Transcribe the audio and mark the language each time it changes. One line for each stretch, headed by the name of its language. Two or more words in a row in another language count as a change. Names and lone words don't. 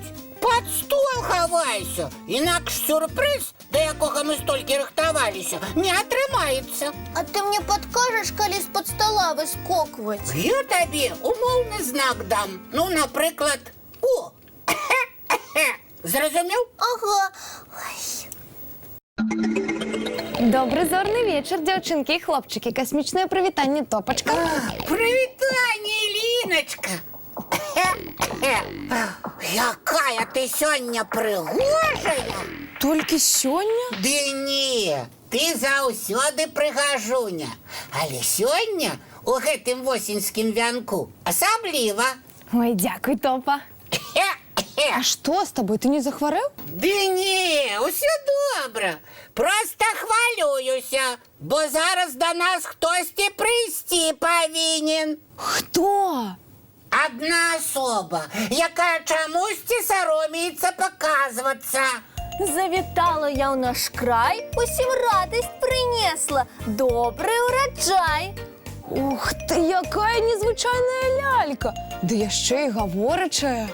Belarusian: Пад стол хавайся, інакш сюрпрыз, да якога мы столькі рыхтаваліся, не атрымаецца. а ты мне падкажаш, калі з-пад стола выскокваць? Я табе умоўны знак дам. Ну, напрыклад, о! Зразумеў? Ага.
Russian: Добрый зорный вечер, девчонки и хлопчики. Космичное привитание, Топочка.
Belarusian: Прывітанне, Ліночка! Якая ты сёння прыгожая!
Russian: Только сегодня?
Belarusian: Ды не, ты заўсёды прыгажуня. Але сёння у гэтым восеньскім вянку асабліва.
Russian: Ой, дякуй, Топа. А что с тобой? Ты не захворел?
Belarusian: Ды не, усё добра. Просто хвалююся, бо зараз до нас хтосьці прыйсці павінен.
Russian: Кто? Одна особа,
Belarusian: якая чамусьці саромеецца паказвацца. Завітала я ў наш край, усім радасць прынесла. Добрый ураджай. Ух ты, якая незвычайная лялька. Да яшчэ і гаворачая.